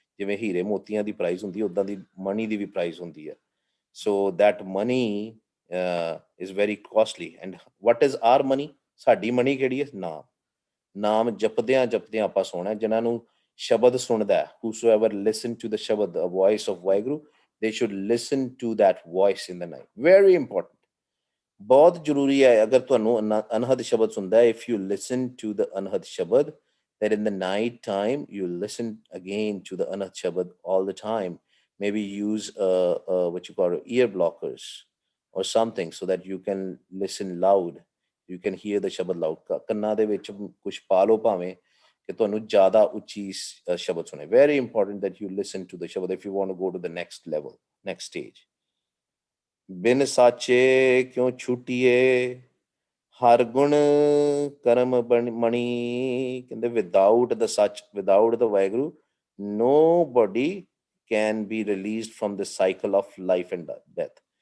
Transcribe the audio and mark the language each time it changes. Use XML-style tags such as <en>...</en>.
<pa>ਜਿਵੇਂ ਹੀਰੇ ਮੋਤੀਆਂ ਦੀ ਪ੍ਰਾਈਸ ਹੁੰਦੀ ਹੈ, ਉੱਦਾਂ ਦੀ ਮਨੀ ਦੀ ਵੀ ਪ੍ਰਾਈਸ ਹੁੰਦੀ ਹੈ.</pa> <en>So that money is very costly. And what is our money?</en> <pa>ਸਾਡੀ ਮਨੀ ਕਿਹੜੀ ਹੈ? ਨਾਮ ਜਪਦਿਆਂ ਜਪਦਿਆਂ ਆਪਾਂ ਸੋਣਾ. ਜਿਨ੍ਹਾਂ ਨੂੰ ਸ਼ਬਦ ਸੁਣਦਾ,</pa> <en>whosoever listen to the shabad, the voice of Vaheguru, they should listen to that voice in the night. Very important.</en> <pa>ਬਹੁਤ ਜ਼ਰੂਰੀ ਹੈ. ਅਗਰ ਤੁਹਾਨੂੰ ਅਨਹਦ ਸ਼ਬਦ ਸੁਣਦਾ ਹੈ,</pa> <en>if you listen to the anhad shabad, that in the night time you listen again to the anhad shabad all the time. Maybe use what you call ear blockers or something so that you can listen loud. You can hear the shabad loud.</en> <pa>ਕੰਨਾਂ ਦੇ ਵਿੱਚ ਕੁਛ ਪਾ ਲਓ ਭਾਵੇਂ, ਕਿ ਤੁਹਾਨੂੰ ਜ਼ਿਆਦਾ ਉੱਚੀ ਸ਼ਬਦ ਸੁਣੇ.</pa> <en>Very important that you listen to the shabad if you want to go to the next level, next stage.</en> <pa>ਬਿਨ ਸਾਚੇ ਕਿਉਂ ਛੁੱਟੀਏ ਹਰ ਗੁਣ ਕਰਮ ਮਣੀ. ਕਹਿੰਦੇ</pa> <en>without the such, without the Vaheguru, nobody can be released from the cycle of life and death.</en>